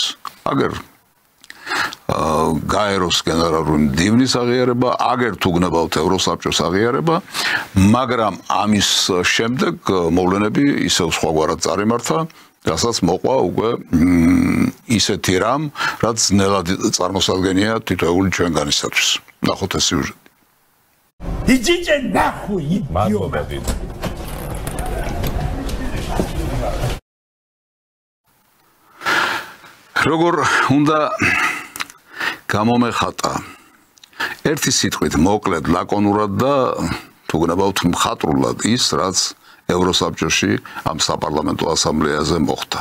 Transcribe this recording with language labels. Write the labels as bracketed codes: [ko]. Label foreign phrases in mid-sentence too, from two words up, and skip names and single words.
[ka] აგერ გაეროს გენერალური მდივნის აღიარება, აგერ თუ გნებავთ ევროსაბჭოს აღიარება, მაგრამ ამის შემდეგ მოვლენები ისევ სხვაგვარად წარიმართა, რასაც მოყვა უკვე ისეთი რამ, რაც ძნელად წარმოსადგენია თითოეული ჩვენგანისათვის. ნახოთ ეს სიუჟეტი. [ru] Идите нахуй, идиоты! [ka] როგორ უნდა გამომეხატა ერთი სიტყვით მოკლედ ლაკონურად და თუ გნებავთ მხატვრულად ის რაც ევროსაბჭოში ამ საპარლამენტო ასამბლეაზე მოხდა.